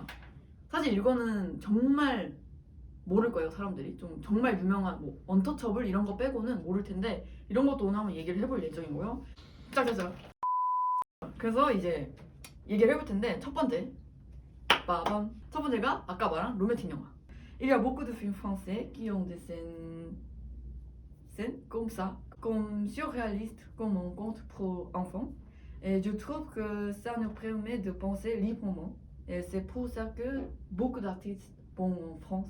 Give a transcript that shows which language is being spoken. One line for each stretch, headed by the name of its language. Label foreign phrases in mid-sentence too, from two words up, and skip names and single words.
Korean: 사실 이거는 정말 모를 거예요, 사람들이. 좀 정말 유명한 뭐 언터처블 이런 거 빼고는 모를 텐데 이런 것도 오늘 한번 얘기를 해볼 예정이고요. 짝짝짝. 그래서 이제 얘기를 해볼 텐데 첫 번째가 아까 말한 로맨틱 영화.
French: Il y a beaucoup de films français qui ont des scènes comme ça, comme surréalistes, comme un conte pour enfants. Et je trouve que ça nous permet de penser librement. Et c'est pour ça que beaucoup d'artistes vont en France.